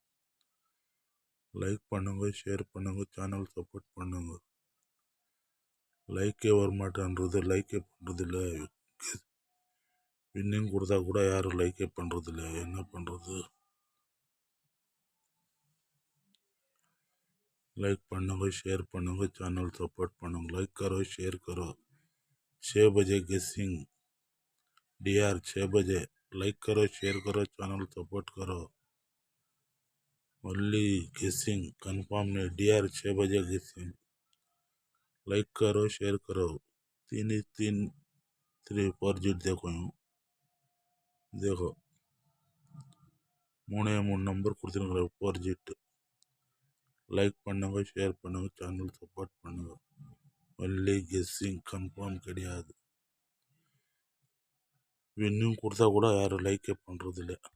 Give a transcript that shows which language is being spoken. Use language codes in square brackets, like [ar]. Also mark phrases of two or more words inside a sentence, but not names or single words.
[ta] லைக் பண்ணுங்க, ஷேர் பண்ணுங்க, [en] channel support [ta] பண்ணுங்க. லைக்கே வரமாட்டேன்றது, லைக்கே பண்ணுறதில்ல. வின்னிங் கொடுத்தா கூட யாரும் லைக்கே பண்ணுறதில்ல, என்ன பண்ணுறது? लाइक பண்ணுங்க, शेयर பண்ணுங்க, [en] channel support [ta] பண்ணுங்க. [hi] लाइक करो, शेयर करो. 6 बजे गेसिंग डीआर 6 बजे. लाइक करो, शेयर करो, [en] channel support [hi] करो. [en] only guessing confirm [hi] नहीं. डीआर 6 बजे गेसिंग. लाइक करो, शेयर करो. 3 4 जीट देखो यूं देखो 3 नंबर கொடுத்துருங்க. 4 जीट. [ta] லைக் பண்ணுங்க, ஷேர் பண்ணுங்க, [en] channel support [ta] பண்ணுங்க. [en] only guessing, confirm [ta] கிடையாது. வின்னிங் கொடுத்தா கூட யாரும் லைக்கே பண்ணுறதில்ல.